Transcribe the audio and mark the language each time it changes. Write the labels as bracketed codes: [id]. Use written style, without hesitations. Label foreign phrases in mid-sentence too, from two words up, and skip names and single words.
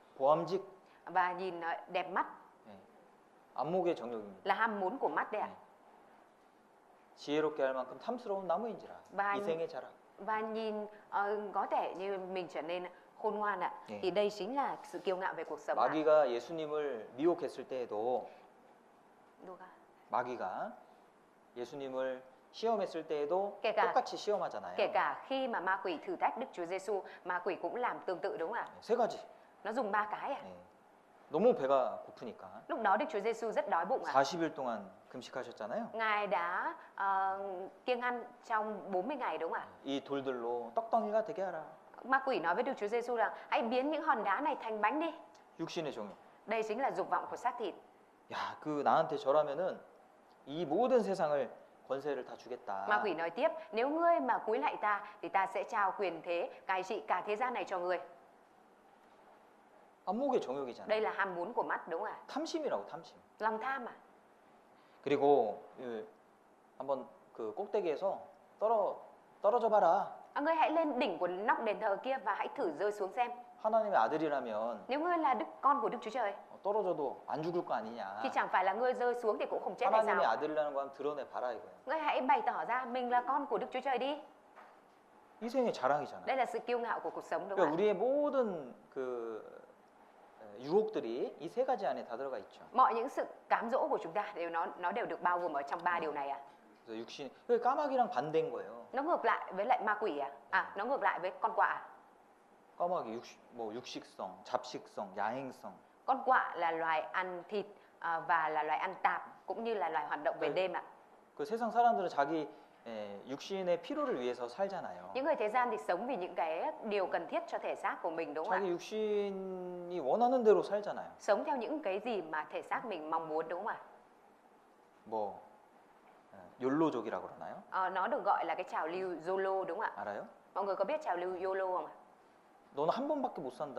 [ko] 보암직 [vi] Và nhìn đẹp mắt [ko] 안목의 정욕입니다. [vi] là ham muốn của mắt đấy ạ. [ko] 지혜롭게 할 만큼 탐스러운 나무인지라. [vi] Và [ko] 이생의 자랑. [vi] và nhìn có thể như mình trở nên khôn ngoan ạ. Thì đây chính là sự kiêu ngạo về cuộc sống ạ. [ko] 마귀가 예수님을 미혹했을 때에도 [vi] Đúng ạ. [ko] 마귀가 예수님을 시험했을 때에도 그러니까 똑같이 시험하잖아요. [vi] Kể cả khi mà ma quỷ thử thách Đức Chúa Giêsu, ma quỷ cũng làm tương tự đúng không ạ? [ko] 세 가지. [vi] Nó dùng 3 cái ạ. [ko] 너무 배가 고프니까 [vi] Lúc đó Đức Chúa Giêsu rất đói bụng ạ. [ko] 40일 동안 금식하셨잖아요. [vi] Ngài đã kiêng ăn trong 40 ngày đúng không ạ? [ko] 이 돌들로 떡덩이가 되게 하라. [vi] Ma quỷ nói với Đức Chúa Giêsu rằng hãy biến những hòn đá này thành bánh đi. [ko] 육신의 정욕. [vi] Đây chính là dục vọng của xác thịt. [ko] 야, 그 나한테 절하면은 이 모든 세상을 권세를 다 주겠다. [vi] Ma quỷ nói tiếp, nếu ngươi mà cúi lạy ta thì ta sẽ trao quyền thế cai trị cả thế gian này cho ngươi. [ko] 안목의 정욕이잖아요. [vi] Đây là ham muốn của mắt đúng không ạ? [ko] 탐심이라고 탐심. [vi] Lòng tham à? [ko] 그리고 한번 그 꼭대기에서 떨어져 봐라. [vi] Ngươi hãy lên đỉnh của nóc đền thờ kia và hãy thử rơi xuống xem. [ko] 하나님의 아들이라면 [vi] Nếu ngươi là con của Đức Chúa Trời [ko] 떨어져도 안 죽을 거 아니냐. [vi] thì chẳng phải là ngươi rơi xuống thì cũng không chết hay [ko] 하나님의 [vi] sao? [ko] 아들이라는 거 한번 드러내 봐라 이거예요. [vi] Ngươi hãy bày tỏ ra mình là con của Đức Chúa Trời đi. [ko] 이생의 자랑이잖아. [vi] Đây là sự kiêu ngạo của cuộc sống đúng [ko] 그러니까 [vi] không ạ? [ko] 우리의 모든 그 유혹들이 이 세 가지 안에 다 들어가 있죠. [vi] Mọi những sự cám dỗ của chúng ta nó đều được bao gồm ở trong 3 điều này ạ. [ko] 그래서 육신, 그 까마귀랑 반대인 거예요. [vi] Nó ngược lại với lại ma quỷ à? À, nó ngược lại với con quạ à? [ko] 까마귀 뭐 육식성, 잡식성, 야행성. [vi] Con quạ là loài ăn thịt và là loài ăn tạp cũng như là loài hoạt động về Ừ. đêm ạ. [ko] 그 세상 사람들은 자기 육신의 필요를 위해서 살잖아요. [vi] Những người thế gian thì sống vì những cái điều cần thiết cho thể xác của mình, đúng không ạ? [ko] 자기 육신이 원하는 대로 살잖아요. [vi] Sống theo những cái gì mà thể xác mình mong muốn, đúng không ạ? [ko] 뭐 욜로족이라고 그러나요? [vi] Nó được gọi là cái trào lưu YOLO, đúng không ạ? [ko] 알아요? [vi] Mọi người có biết trào lưu YOLO không ạ? [ko] 너는 한 번밖에 못 산다.